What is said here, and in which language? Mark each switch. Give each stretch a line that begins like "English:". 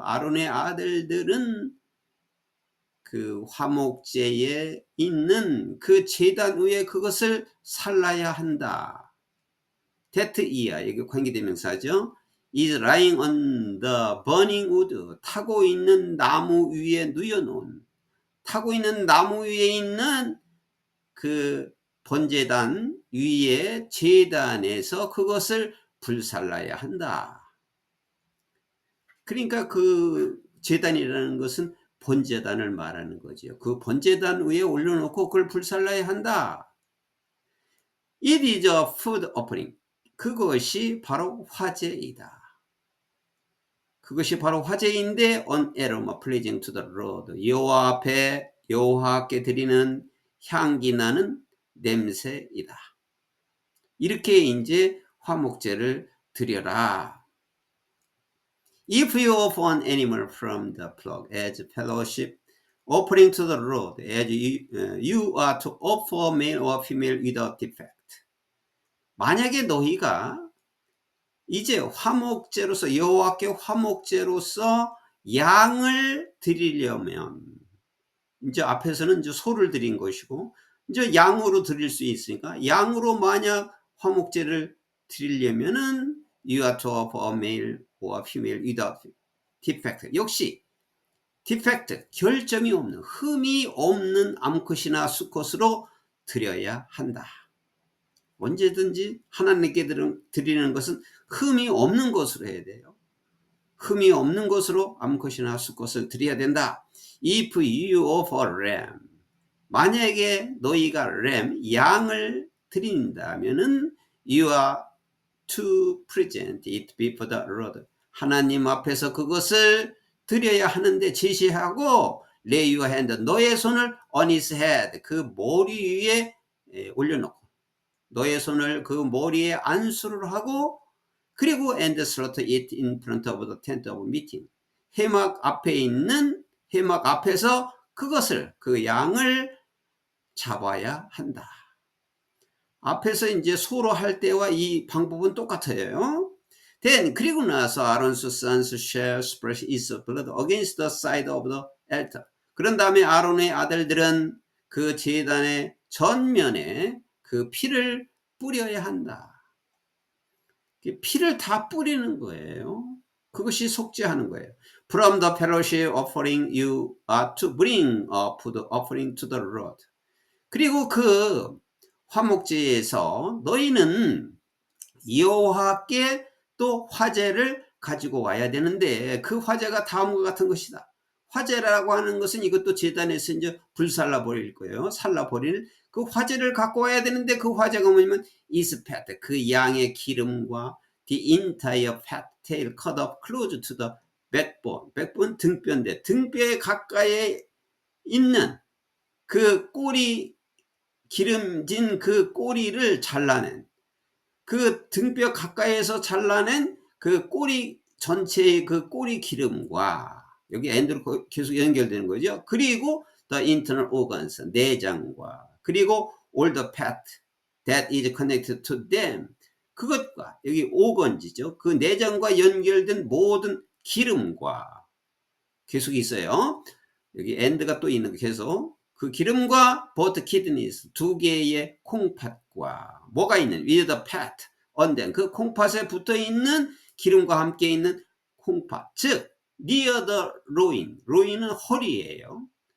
Korean: 아론의 아들들은 그 화목제에 있는 그 제단 위에 그것을 살라야 한다. that 이야, 이게 관계대명사죠.
English: is lying on the burning wood.
Korean: 타고 있는 나무 위에 누워놓은, 타고 있는 나무 위에 있는 그 번제단 위에 제단에서 그것을 불살라야 한다. 그러니까 그 제단이라는 것은 번제단을 말하는 거죠. 그 번제단 위에 올려놓고 그걸 불살라야 한다.
English: It is a food offering.
Korean: 그것이 바로 화제이다. 그것이 바로 화제인데
English: on aroma pleasing to the Lord.
Korean: 여호와 앞에, 여호와께 드리는 향기 나는 냄새이다. 이렇게 이제 화목제를 드려라.
English: If you offer an animal from the flock as fellowship offering to the Lord, as you are to offer male or female without defect.
Korean: 만약에 너희가 이제 화목제로서, 여호와께 화목제로서 양을 드리려면, 이제 앞에서는 이제 소를 드린 것이고 이제 양으로 드릴 수 있으니까, 양으로 만약 화목제를 드리려면은
English: you are to offer a male or female without defect.
Korean: 역시 defect, 결점이 없는, 흠이 없는 암컷이나 수컷으로 드려야 한다. 언제든지 하나님께 드리는 것은 흠이 없는 것으로 해야 돼요. 흠이 없는 것으로 암컷이나 수컷을 드려야 된다.
English: If you offer lamb,
Korean: 만약에 너희가 램, 양을 드린다면은
English: you are to present it before the Lord.
Korean: 하나님 앞에서 그것을 드려야 하는데 제시하고
English: lay your hand,
Korean: 너의 손을
English: on his head,
Korean: 그 머리 위에 올려놓고, 너의 손을 그 머리에 안수를 하고, 그리고
English: and slaughter it in front of the tent of meeting.
Korean: 회막 앞에 있는, 회막 앞에서 그것을, 그 양을 잡아야 한다. 앞에서 이제 소로 할 때와 이 방법은 똑같아요.
English: Then,
Korean: 그리고 나서
English: Aaron's sons shall splash its blood against the side of the altar.
Korean: 그런 다음에 아론의 아들들은 그 제단의 전면에 그 피를 뿌려야 한다. 피를 다 뿌리는 거예요. 그것이 속죄하는 거예요.
English: From the fellowship offering you are to bring a food offering to the Lord.
Korean: 그리고 그 화목제에서 너희는 여호와께 또 화제를 가지고 와야 되는데, 그 화제가 다음과 같은 것이다. 화제라고 하는 것은 이것도 제단에서 이제 불살라 버릴 거예요. 살라 버릴 그 화제를 갖고 와야 되는데, 그 화제가 뭐냐면
English: is fat,
Korean: 그 양의 기름과
English: the entire fat tail cut off close to the backbone.
Korean: backbone 등뼈인데 등뼈에 가까이 있는 그 꼬리, 기름진 그 꼬리를 잘라낸, 그 등뼈 가까이에서 잘라낸 그 꼬리 전체의 그 꼬리 기름과, 여기 엔드로 계속 연결되는 거죠. 그리고
English: the internal organs,
Korean: 내장과, 그리고
English: all the fat that is connected to them,
Korean: 그것과, 여기 오건지죠. 그 내장과 연결된 모든 기름과, 계속 있어요. 여기 end가 또 있는 거 계속. 그 기름과
English: both kidneys,
Korean: 두 개의 콩팥과, 뭐가 있는,
English: with the fat on them,
Korean: 그 콩팥에 붙어 있는 기름과 함께 있는 콩팥, 즉
English: near the loin,
Korean: loin은 허리예요.